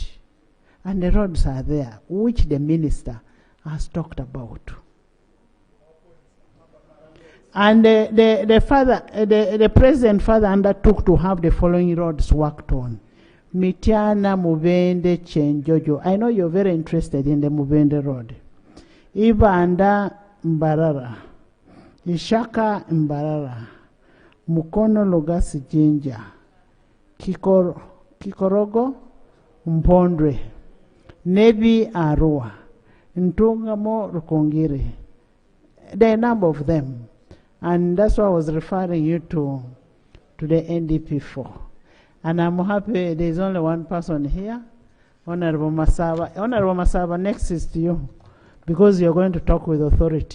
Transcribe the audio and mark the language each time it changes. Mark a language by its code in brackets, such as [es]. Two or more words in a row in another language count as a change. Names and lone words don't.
[en] And the roads are there, which the minister has talked about. And the president further undertook to have the following roads worked on. Mityana, Mubende, Chenjojo. I know you're very interested in the Mubende road. Ibanda, Mbarara. Ishaka, Mbarara. Mukono, Logasi, Jinja. Kikorogo, Mpondwe. Nebi, Arua. Ntungamo, Rukongiri. There are a number of them. And that's why I was referring you to the NDP for. And I'm happy there's only one person here, Honorable Masaba. Honorable Masaba, next is to you, because you're going to talk with authority.